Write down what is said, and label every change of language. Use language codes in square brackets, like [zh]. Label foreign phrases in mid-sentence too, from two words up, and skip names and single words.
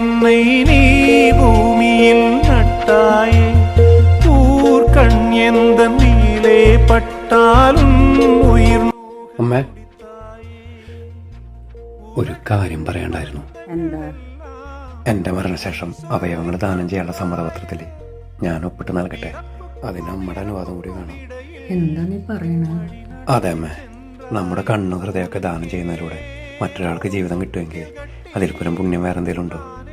[ta] விதை நீ பூமியில் நட்டாயே ஊர்கண் எந்த நீலே பட்டாலும் உயிர். [ml] അമ്മ ഒരു കാര്യം പറയണ്ടായിരുന്നു. എന്താ? എൻ്റെ മരണശേഷം അവയവങ്ങൾ ദാനം ചെയ്യാനുള്ള സമ്മതപത്രത്തിൽ ഞാൻ ഒപ്പിട്ട് നൽകട്ടെ. അതിന് അമ്മയുടെ അനുവാദം കൂടി വേണം. എന്താ നീ പറയണ? അതെ അമ്മ, നമ്മുടെ കണ്ണു ഹൃദയമൊക്കെ ദാനം ചെയ്യുന്നതിലൂടെ മറ്റൊരാൾക്ക് ജീവിതം കിട്ടുമെങ്കിൽ അതിൽ പുരം പുണ്യം വേറെ എന്തെങ്കിലും ഉണ്ടോ?